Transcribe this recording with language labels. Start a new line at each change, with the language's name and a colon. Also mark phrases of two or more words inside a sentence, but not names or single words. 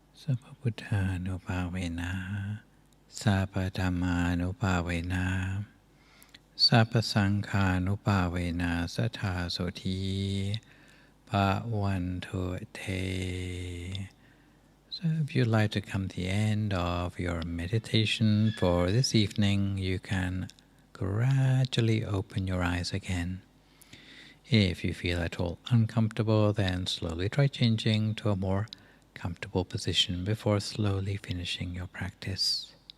Pali: Sappha-buddha-nupavena, Sappha-dhamma-nupavena, Sappa Sankhanuppavena Sattha Soti Bhavantu Te.
English: So if you'd like to come to the end of your meditation for this evening, you can gradually open your eyes again. If you feel at all uncomfortable, then slowly try changing to a more comfortable position before slowly finishing your practice.